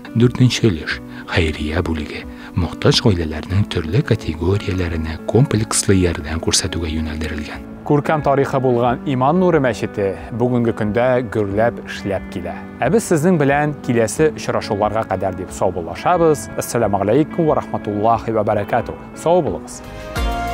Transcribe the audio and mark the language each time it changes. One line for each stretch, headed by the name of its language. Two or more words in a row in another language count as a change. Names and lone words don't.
Tatar: Дүртенче өлеш хәйрия бүлеге мохтаҗ гаиләләрнең төрле категорияләренә комплекслы ярдәм күрсәтүгә юнәлдерелгән. Күркәм тарихы булган Иман Нуры мәчете бүгенге көндә гөрләп эшләп килә. Ә без сезнең белән киләсе очрашуларга кадәр дип саубуллашабыз.
Arabic: السلام عليكم ورحمة الله وبركاته.
Tatar: Сау булыгыз.